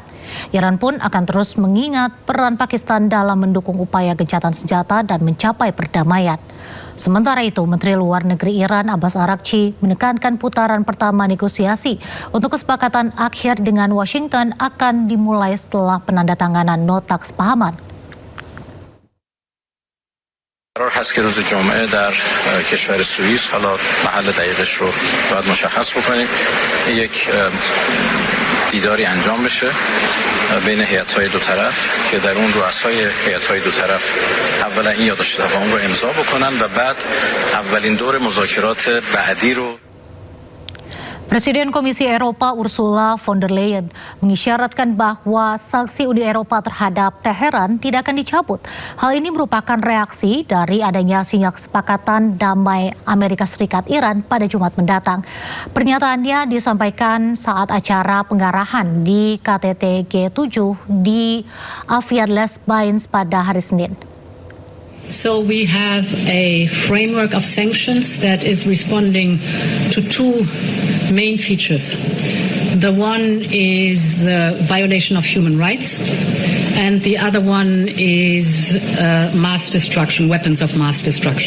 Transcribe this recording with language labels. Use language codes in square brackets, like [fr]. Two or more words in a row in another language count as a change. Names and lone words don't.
[id] Iran pun akan terus mengingat peran Pakistan dalam mendukung upaya gencatan senjata dan mencapai perdamaian. Sementara itu, Menteri Luar Negeri Iran Abbas Araghchi menekankan putaran pertama negosiasi untuk kesepakatan akhir dengan Washington akan dimulai setelah penandatanganan nota kesepahaman. [fa] قرار هست که روز جمعه در کشور سوئیس، حالا محل دقیقش رو باید مشخص بکنیم، یک دیداری انجام بشه بین هیئت‌های دو طرف که در اون رؤسای هیئت‌های دو طرف اولا این یادداشت تفاهم رو امضا بکنن و بعد اولین دور مذاکرات بعدی رو. [id] Presiden Komisi Eropa Ursula von der Leyen mengisyaratkan bahwa sanksi Uni Eropa terhadap Teheran tidak akan dicabut. Hal ini merupakan reaksi dari adanya sinyal kesepakatan damai Amerika Serikat Iran pada Jumat mendatang. Pernyataannya disampaikan saat acara penggarahan di KTT G7 di Avian Les Bains pada hari Senin. [en] So we have a framework of sanctions that is responding to two main features. The one is the violation of human rights, and the other one is mass destruction, weapons of mass destruction.